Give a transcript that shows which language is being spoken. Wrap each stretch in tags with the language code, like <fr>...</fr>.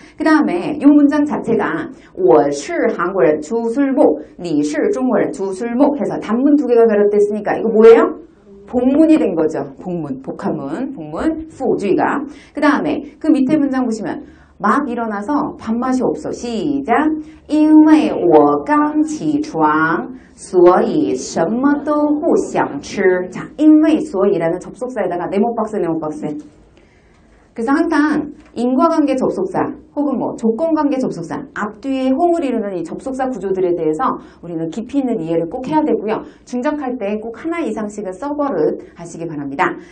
<ko>그 다음에 이 문장 자체가</ko> <zh>我是韩国人,</zh> <ko>주술목,</ko> <zh>你是中国人,</zh> <ko>주술목 해서 단문 두 개가 결합됐으니까 이거 뭐예요? 복문이 된 거죠. 복문, 복합문, 복문, 후주의가. 그 다음에 그 밑에 문장 보시면 막 일어나서 밥맛이 없어. 시작.</ko> <zh>因为我刚起床所以什么都不想吃.</zh> <ko>자, 因为所以라는 접속사에다가 네모박스. 그래서 항상 인과관계 접속사 혹은 조건관계 접속사 앞뒤에 홍을 이루는 이 접속사 구조들에 대해서 우리는 깊이 있는 이해를 꼭 해야 되고요. 중적할 때 꼭 하나 이상씩은 써버릇 하시기 바랍니다.</ko>